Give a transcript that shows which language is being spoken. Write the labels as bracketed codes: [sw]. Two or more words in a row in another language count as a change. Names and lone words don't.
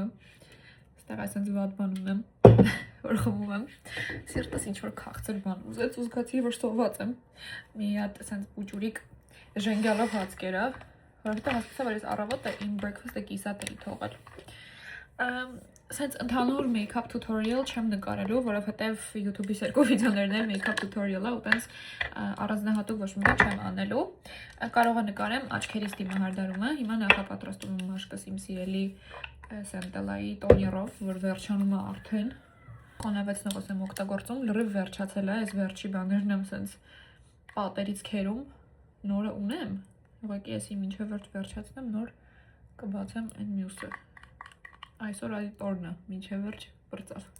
[hy] Այստեղ այսպես վատ բան ունեմ, որ խմում եմ։ Սիրտս ինչ-որ քաղցր բան ուզեց ու զգացի, որ սոված եմ։ Մի հատ այսպես պուճուրիկ ժենգյալով հաց կերավ, որովհետև հասկացա, որ ես առավոտը իմ breakfast-ը կիսատ էի թողել։ Այսպես ընդհանուր [en] make-up tutorial [hy] չեմ նկարելու, որովհետև YouTube-ից երկու վիդեոներն էլ [en] make-up tutorial- [hy] ը, ու տենց առանձնահատուկ ոչ մի բան չեմ անելու։ Կարող եմ նկարեմ աչքերիս դիմահարդարումը։ Հիմա նախապատրաստում եմ մաշկս իմ սիրելի Centella-ի տոներով, որ վերջանում է արդեն։ Խոնավեցնողս եմ օգտագործում, լրիվ վերջացել է, այս վերջի բաներն եմ սենց պատերից քերում, նորը ունեմ։ Ուղղակի էսի մինչև վերջ վերջացնեմ, նոր կբացեմ այն մյուսը։ Այսօր այդ օրն է, մինչև վերջ բրծավ։